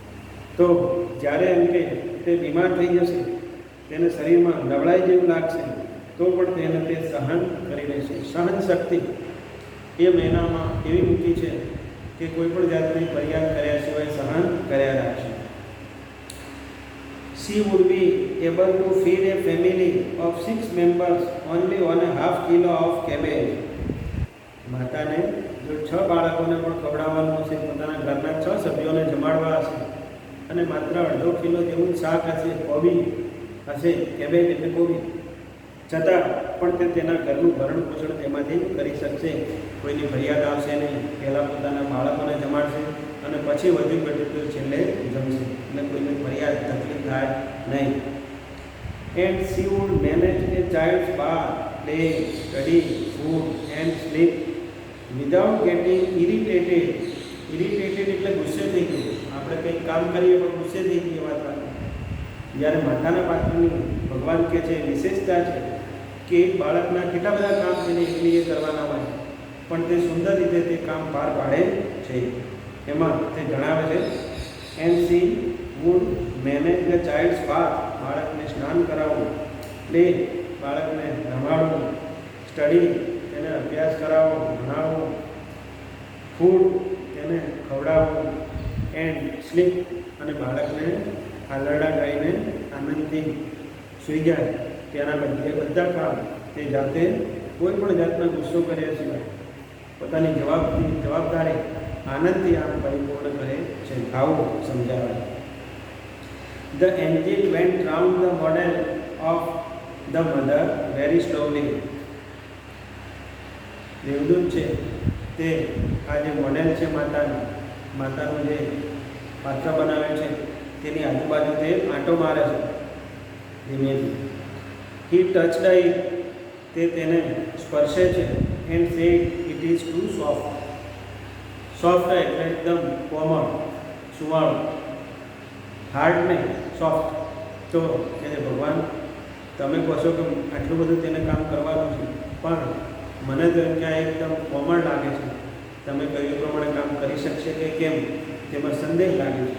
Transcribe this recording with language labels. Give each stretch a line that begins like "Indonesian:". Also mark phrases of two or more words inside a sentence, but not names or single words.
Gujarati: તો જ્યારે એમ કે તે બીમાર થઈ જશે તેને શરીરમાં નબળાઈ જેવું લાગશે તો પણ તેને તે સહન કરી લેશે. સહન શક્તિ એ મહિનામાં એવી મૂકી છે કે કોઈ પણ જાતની ફરિયાદ કર્યા સિવાય સહન કર્યા રાખશે.
English: She would be able to feed a family of 6 members only on a half kilo of cabbage.
Gujarati: માતાને જો 6 બાળકોને પણ ખવડાવવાનું હશે, પોતાના ઘરના 6 સભ્યોને જમાડવા હશે અને માત્ર અડધો કિલો જેવું શાક હશે, કોબી હશે, કેબેજ એટલે કોબી, છતાં પણ તે તેના ઘરનું ભરણ પોષણ તેમાંથી કરી શકશે. કોઈની ફરિયાદ આવશે નહીં. પહેલાં પોતાના બાળકોને જમાડશે અને પછી વધુ ઘટ્યું છેલ્લે જમશે, એટલે કોઈને ફરિયાદ તકલીફ થાય નહીં.
English: એન્ડ she would manage a child's bath, play, study, food and sleep without getting irritated.
Gujarati: ઇરિટેટેડ એટલે ગુસ્સે થઈ ગયું. આપણે કંઈક કામ કરીએ પણ ગુસ્સે થઈ ગઈ વાત. જ્યારે માતાના પાત્રની ભગવાન કહે છે વિશેષતા છે કે એક બાળકના કેટલા બધા કામ તેને એકલી એ કરવાના હોય પણ તે સુંદર રીતે તે કામ પાર પાડે છે. એમાં તે જણાવે છે
English: And she would manage the child's bath,
Gujarati: બાળકને સ્નાન કરાવવું, પ્લે, બાળકને રમાડવું, સ્ટડી, તેને અભ્યાસ કરાવવો, ભણાવવો, ફૂડ, તેને ખવડાવવું,
English: and sleep,
Gujarati: અને બાળકને આલરડા ગાઈને આનંદથી સૂઈ જાય તેના બધા કામ તે જાતે કોઈ પણ જાતનો ગુસ્સો કર્યા સિવાય પોતાની જવાબદારી આનંદથી આમ પરિપૂર્ણ કરે છે. આવું સમજાવે.
English: The angel went round the model of the mother very slowly.
Gujarati: દેવદૂત છે તે આ જે મોડેલ છે માતાનું જે પાત્ર બનાવે છે તેની આજુબાજુ તે આંટો મારે છે ધીમેથી.
English: He touched it,
Gujarati: તે તેને સ્પર્શે છે.
English: and said it is too soft.
Gujarati: સોફ્ટ એટલે એકદમ કોમળ, સુવાળું, હાર્ડ નહીં, સોફ્ટ. તો કે ભગવાન તમે કહો છો કે આટલું બધું તેને કામ કરવાનું છે પણ મને તો એમ કે આ એકદમ કોમળ લાગે છે, તમે કહ્યું પ્રમાણે કામ કરી શકશે કે કેમ તેમાં સંદેહ લાગે છે.